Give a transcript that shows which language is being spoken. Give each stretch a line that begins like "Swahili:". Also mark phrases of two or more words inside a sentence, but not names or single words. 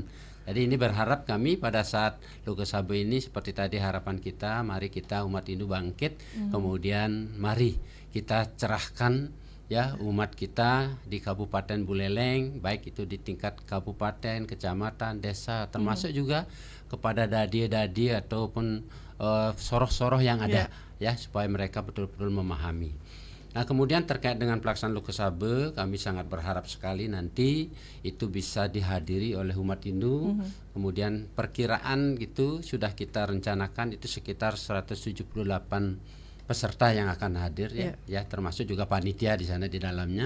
Indonesian: Jadi ini berharap kami pada saat Lokesabe ini seperti tadi harapan kita, mari kita umat Hindu bangkit, kemudian mari kita cerahkan ya umat kita di Kabupaten Buleleng, baik itu di tingkat kabupaten, kecamatan, desa, termasuk juga kepada dadi-dadi ataupun soroh-soroh yang ada ya, supaya mereka betul-betul memahami. Nah kemudian terkait dengan pelaksanaan Lokesabe, kami sangat berharap sekali nanti itu bisa dihadiri oleh umat Hindu. Kemudian perkiraan gitu sudah kita rencanakan itu sekitar 178 peserta yang akan hadir ya, termasuk juga panitia di sana di dalamnya.